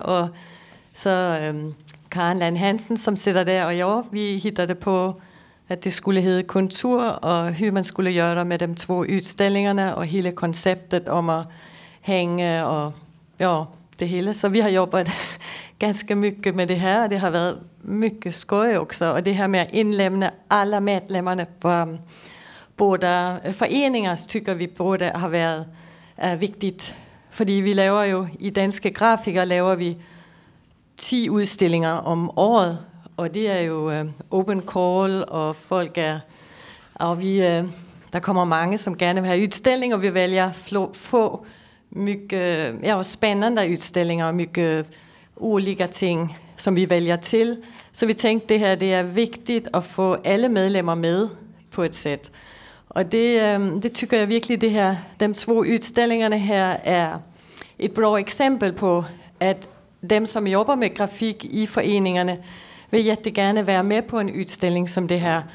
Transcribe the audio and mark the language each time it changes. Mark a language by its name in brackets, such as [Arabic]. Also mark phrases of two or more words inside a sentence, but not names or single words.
[Swedish] Och så Karen Land Hansen som sitter där och jag, vi hittade på att det skulle hedde Kontur och hur man skulle göra med de 2 utställningarna och hela konceptet om att hänga och ja, det hela. Så vi har jobbat ganska mycket med det här. Det har varit mycket skoj också. Och det här med att inlämna alla medlemmarna på båda föreningar tycker vi både har varit viktigt. [Danish] Fordi vi laver jo, i Danske Grafiker laver vi 10 udstillinger om året. Og det er jo open call, og folk er... Og der kommer mange, som gerne vil have udstilling, og vi vælger få [Swedish] mycket spännande [Danish] udstillinger og [Swedish] mycket olika [Danish] ting, som vi vælger til. Så vi tænkte, det her det er vigtigt at få alle medlemmer med på et sæt. Og det tycker jeg virkelig, det her, de 2 udstillingerne her er et bra eksempel på, at dem, som jobber med grafik i foreningerne, vil jättegärna være med på en udstilling som det her.